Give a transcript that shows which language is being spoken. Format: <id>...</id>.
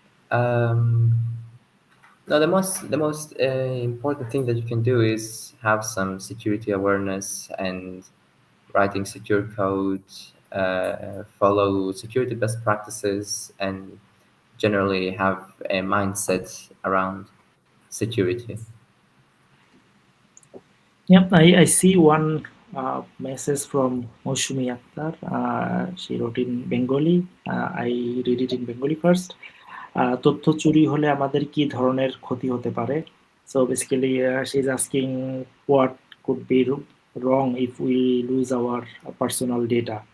<en>Um, no, the most important thing that you can do is have some security awareness and writing secure code, follow security best practices, and generally have a mindset around security. Yep, I see one message from Moshumi Akhtar. She wrote in Bengali. I read it in Bengali first.</en> <bn>তথ্য চুরি হলে আমাদের কি ধরনের ক্ষতি হতে পারে?</bn> <en>So basically, she's asking what could be wrong if we lose our personal data.</en>